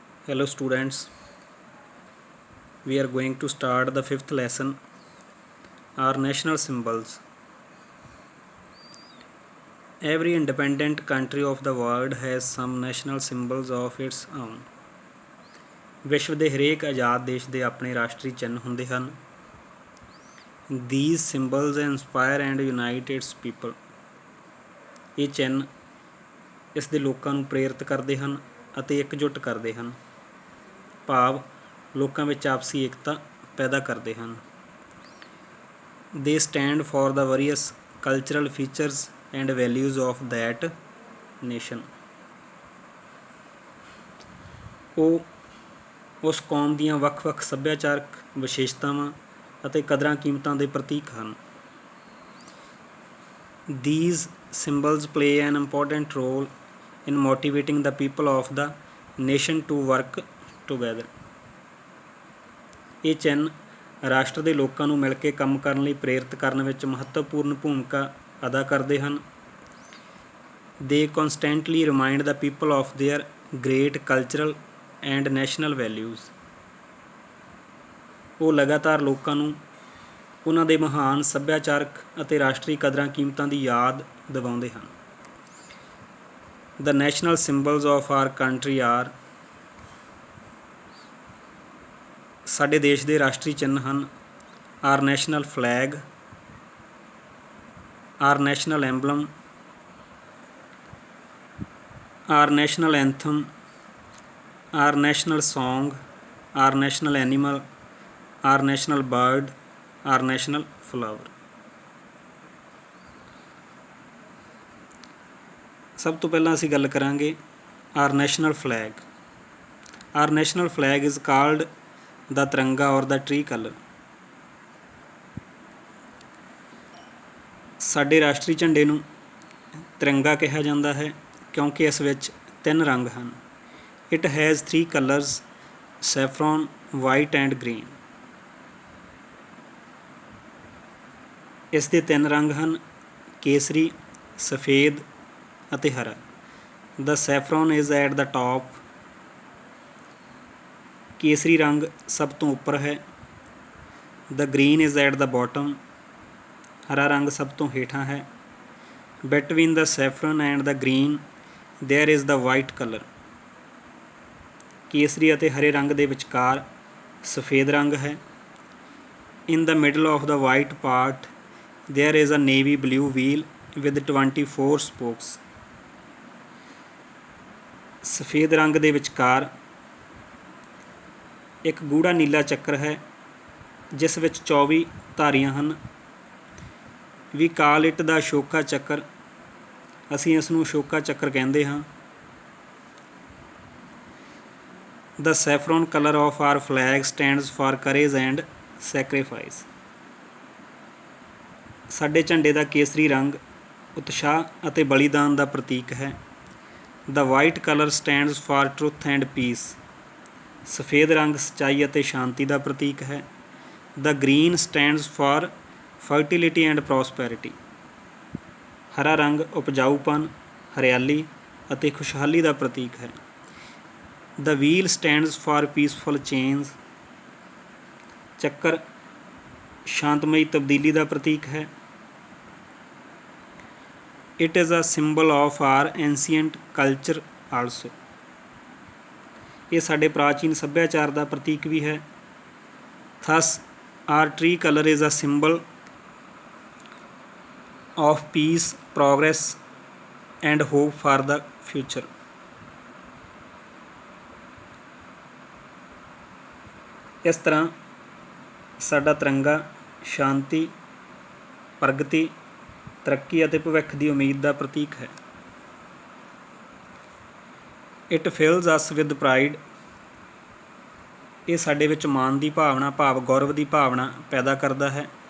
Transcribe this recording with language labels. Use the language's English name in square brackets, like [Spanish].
[English] Hello students, we are going to start the fifth lesson, our national symbols. Every independent country of the world has some national symbols of its own. [Punjabi] ਵਿਸ਼ਵ ਦੇ ਹਰੇਕ ਆਜ਼ਾਦ ਦੇਸ਼ ਦੇ ਆਪਣੇ ਰਾਸ਼ਟਰੀ ਚਿੰਨ੍ਹ ਹੁੰਦੇ ਹਨ. [English] These symbols inspire and unite its people. [Punjabi] ਇਹ ਚਿੰਨ੍ਹ ਇਸ ਦੇ ਲੋਕਾਂ ਨੂੰ ਪ੍ਰੇਰਿਤ ਕਰਦੇ ਹਨ ਅਤੇ ਇਕਜੁੱਟ ਕਰਦੇ ਹਨ. ਭਾਵ ਲੋਕਾਂ ਵਿੱਚ ਆਪਸੀ ਏਕਤਾ ਪੈਦਾ ਕਰਦੇ ਹਨ. [English] They stand for the various cultural features and values of that nation. [Punjabi] ਉਹ ਉਸ ਕੌਮ ਦੀਆਂ ਵੱਖ-ਵੱਖ ਸੱਭਿਆਚਾਰਕ ਵਿਸ਼ੇਸ਼ਤਾਵਾਂ ਅਤੇ ਕਦਰਾਂ ਕੀਮਤਾਂ ਦੇ ਪ੍ਰਤੀਕ ਹਨ. [English] These symbols play an important role in motivating the people of the nation to work together. [Punjabi] ਇਹ ਚਿੰਨ੍ਹ ਰਾਸ਼ਟਰ ਦੇ ਲੋਕਾਂ ਨੂੰ ਮਿਲ ਕੇ ਕੰਮ ਕਰਨ ਲਈ ਪ੍ਰੇਰਿਤ ਕਰਨ ਵਿੱਚ ਮਹੱਤਵਪੂਰਨ ਭੂਮਿਕਾ ਅਦਾ ਕਰਦੇ ਹਨ. [English] They constantly remind the people of their great cultural and national values. [Punjabi] ਉਹ ਲਗਾਤਾਰ ਲੋਕਾਂ ਨੂੰ ਉਹਨਾਂ ਦੇ ਮਹਾਨ ਸੱਭਿਆਚਾਰਕ ਅਤੇ ਰਾਸ਼ਟਰੀ ਕਦਰਾਂ ਕੀਮਤਾਂ ਦੀ ਯਾਦ ਦਿਵਾਉਂਦੇ ਹਨ. [English] The national symbols of our country are [Punjabi] ਸਾਡੇ ਦੇਸ਼ ਦੇ ਰਾਸ਼ਟਰੀ ਚਿੰਨ੍ਹ ਹਨ. [English] Our national flag, our national emblem, our national anthem, our national song, our national animal, our national bird, our national flower. [Punjabi] ਸਭ ਤੋਂ ਪਹਿਲਾਂ ਅਸੀਂ ਗੱਲ ਕਰਾਂਗੇ [English] our national flag. Our national flag is called the tiranga or the tricolor. [Punjabi] ਸਾਡੇ ਰਾਸ਼ਟਰੀ ਝੰਡੇ ਨੂੰ ਤਿਰੰਗਾ ਕਿਹਾ ਜਾਂਦਾ ਹੈ ਕਿਉਂਕਿ ਇਸ ਵਿੱਚ 3 ਰੰਗ ਹਨ. [English] It has 3 colors, saffron, white and green. [Punjabi] ਇਸ ਦੇ 3 ਰੰਗ ਹਨ, ਕੇਸਰੀ, ਸਫੇਦ ਅਤੇ ਹਰਾ. [English] The saffron is at the top. [Punjabi] ਕੇਸਰੀ ਰੰਗ ਸਭ ਤੋਂ ਉੱਪਰ ਹੈ. [English] The green is at the bottom. [Punjabi] ਹਰਾ ਰੰਗ ਸਭ ਤੋਂ ਹੇਠਾਂ ਹੈ. [English] Between the saffron and the green there is the white color. [Punjabi] ਕੇਸਰੀ ਅਤੇ ਹਰੇ ਰੰਗ ਦੇ ਵਿਚਕਾਰ ਸਫੇਦ ਰੰਗ ਹੈ. [English] In the middle of the white part there is a navy blue wheel with 24 spokes. [Punjabi] ਸਫੇਦ ਰੰਗ ਦੇ ਵਿਚਕਾਰ ਇੱਕ ਗੂੜਾ ਨੀਲਾ ਚੱਕਰ ਹੈ ਜਿਸ ਵਿੱਚ 24 ਧਾਰੀਆਂ ਹਨ. [English] We call it the Ashoka chakra. [Punjabi] ਅਸੀਂ ਇਸ ਨੂੰ ਅਸ਼ੋਕਾ ਚੱਕਰ ਕਹਿੰਦੇ ਹਾਂ. [English] The saffron color of our flag stands for courage and sacrifice. [Punjabi] ਸਾਡੇ ਝੰਡੇ ਦਾ ਕੇਸਰੀ ਰੰਗ ਉਤਸ਼ਾਹ ਅਤੇ ਬਲੀਦਾਨ ਦਾ ਪ੍ਰਤੀਕ ਹੈ. [English] The white color stands for truth and peace. [Punjabi] ਸਫੇਦ ਰੰਗ ਸੱਚਾਈ ਅਤੇ ਸ਼ਾਂਤੀ ਦਾ ਪ੍ਰਤੀਕ ਹੈ. [English] The green stands for fertility and prosperity. [Punjabi] ਹਰਾ ਰੰਗ ਉਪਜਾਊਪਨ, ਹਰਿਆਲੀ ਅਤੇ ਖੁਸ਼ਹਾਲੀ ਦਾ ਪ੍ਰਤੀਕ ਹੈ. [English] The wheel stands for peaceful change. [Punjabi] ਚੱਕਰ ਸ਼ਾਂਤਮਈ ਤਬਦੀਲੀ ਦਾ ਪ੍ਰਤੀਕ ਹੈ. [English] It is a symbol of our ancient culture also. [Punjabi] ਇਹ ਸਾਡੇ ਪ੍ਰਾਚੀਨ ਸੱਭਿਆਚਾਰ ਦਾ ਪ੍ਰਤੀਕ ਵੀ ਹੈ. [English] Thus, our tricolor is a symbol of peace, progress and hope for the future. [Punjabi] ਇਸ ਤਰ੍ਹਾਂ ਸਾਡਾ ਤਿਰੰਗਾ ਸ਼ਾਂਤੀ, ਪ੍ਰਗਤੀ, ਤਰੱਕੀ ਅਤੇ ਭਵਿੱਖ ਦੀ ਉਮੀਦ ਦਾ ਪ੍ਰਤੀਕ ਹੈ. [English] It fills us with pride. [Punjabi] ਇਹ ਸਾਡੇ ਵਿੱਚ ਮਾਣ ਦੀ ਭਾਵਨਾ ਭਾਵ ਗੌਰਵ ਦੀ ਭਾਵਨਾ ਪੈਦਾ ਕਰਦਾ ਹੈ.